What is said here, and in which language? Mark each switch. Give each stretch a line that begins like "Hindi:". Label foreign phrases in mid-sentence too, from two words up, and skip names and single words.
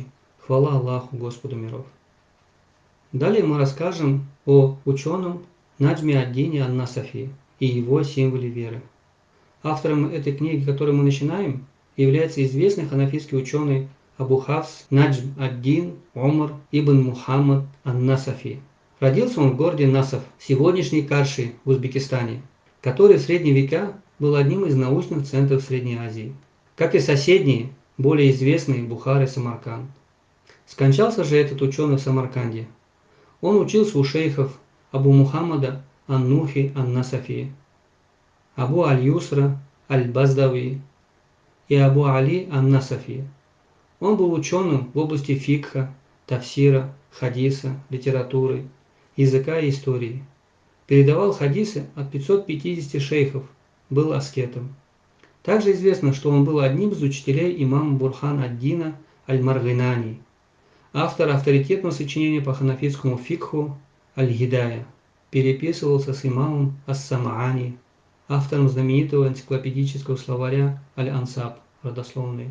Russian: Хвала Аллаху, Господу миров. Далее мы расскажем о ученом Наджме ад-Дине ан-Насафи и его символе веры. Автором этой книги, которую мы начинаем, является известный ханафитский ученый Абу Хафс Наджм ад-Дин Умар ибн Мухаммад ан-Насафи. Родился он в городе Насаф, сегодняшней Карши в Узбекистане, который в средние века был одним из научных центров Средней Азии, как и соседние, более известные Бухара и Самарканд. Скончался же этот ученый в Самарканде. Он учился у шейхов Абу Мухаммада ан-Нухи ан-Насафи, Абу аль-Юсра аль-Баздави и Абу Али ан-Насафи. Он был ученым в области фикха, тафсира, хадиса, литературы, языка и истории. Передавал хадисы от 550 шейхов, был аскетом. Также известно, что он был одним из учителей имама Бурхан ад-Дина аль-Маргинани, автор авторитетного сочинения по ханафитскому фикху Аль-Гидая, переписывался с имамом Ас-Самаани, автором знаменитого энциклопедического словаря Аль-Ансаб, родословные.